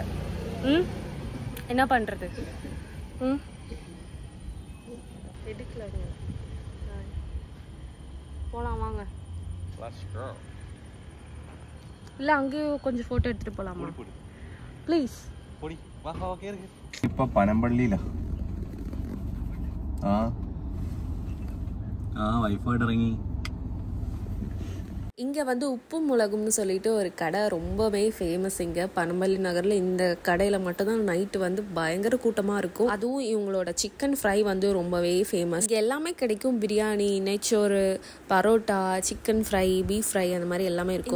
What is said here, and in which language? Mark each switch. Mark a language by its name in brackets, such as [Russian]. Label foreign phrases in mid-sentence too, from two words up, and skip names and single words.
[Tamil] என்ன பண்ணுறது? எடுக்கல. போகலாம் வாங்க. இல்லை அங்கேயும் கொஞ்சம் ஃபோட்டோ எடுத்துகிட்டு போகலாமா ப்ளீஸ்? [Malayalam] ഇപ്പൊ പനമ്പള്ളിയിലാ. വൈഫായിട്ട് ഇറങ്ങി. [Tamil] இங்கே வந்து உப்பு மிளகும்னு சொல்லிட்டு ஒரு கடை ரொம்பவே ஃபேமஸ் இங்கே பனம்பள்ளி நகரில். இந்த கடையில் மட்டும்தான் நைட்டு வந்து பயங்கர கூட்டமாக இருக்கும். அதுவும் இவங்களோட [English] chicken fry [Tamil] வந்து ரொம்பவே ஃபேமஸ். இங்கே எல்லாமே கிடைக்கும். பிரியாணி, நெச்சோறு, பரோட்டா, [English] chicken fry, beef fry [Tamil] அந்த மாதிரி எல்லாமே இருக்கும்.